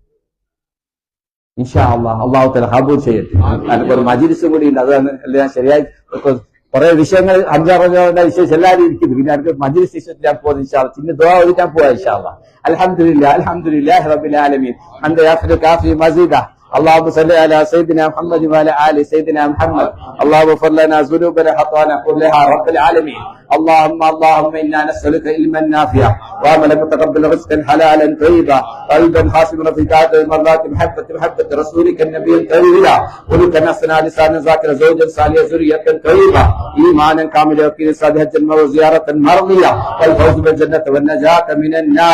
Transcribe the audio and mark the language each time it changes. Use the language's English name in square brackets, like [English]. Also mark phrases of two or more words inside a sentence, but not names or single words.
[Arabic] إن شاء الله الله تعالى [Malayalam] ഖബൂൽ ചെയ്യട്ടെ. അതിനൊരു മജ്‌ലിസ് കൂടി ഉണ്ട്, അതാണ് എല്ലാം ശരിയായി. കുറെ വിഷയങ്ങൾ 5-6 വിഷയം എല്ലാവരും ഇരിക്കുന്നു. പിന്നെ എനിക്ക് മജ്‌ലിസ് വിഷയത്തിൽ ഞാൻ പോകുന്നത് [Arabic] إن شاء الله. [Malayalam] പിന്നെ ദുആ ഓതിക്കാൻ പോവാ [Arabic] إن شاء الله. الحمد لله الحمد لله رب العالمين حمدا يوافي يكافئ مزيده. اللهم صل على سيدنا محمد وعلى آل سيدنا محمد. اللهم اغفر لنا ذنوبنا خطايانا كلها رب العالمين. اللهم إنا نسألك علما نافعا وعملا متقبلا رزقا حلالا طيبا قلبا خاشعا في طاعة مرضات محبة رسولك النبي الكريم خلقا حسنا لسانا ذاكرا زوجا صالحا ذرية طيبة إيمانا كاملا يقينا صالحا وزيارة مرضية والفوز بالجنة والنجاة من النار.